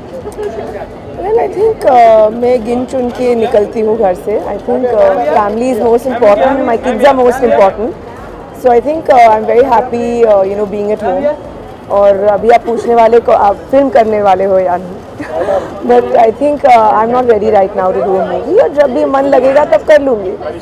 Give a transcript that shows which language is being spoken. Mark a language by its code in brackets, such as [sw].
[en] Well, I think [hi] मैं गिन चुन के निकलती हूँ घर से. [en] I think family is most important. My kids are most important. So I think I'm very happy, you know, being at home. [hi] और अभी आप पूछने वाले को आप फिल्म करने वाले हो या नहीं? [en] But I think I'm not ready right now to do a movie. [hi] और जब भी मन लगेगा तब कर लूँगी.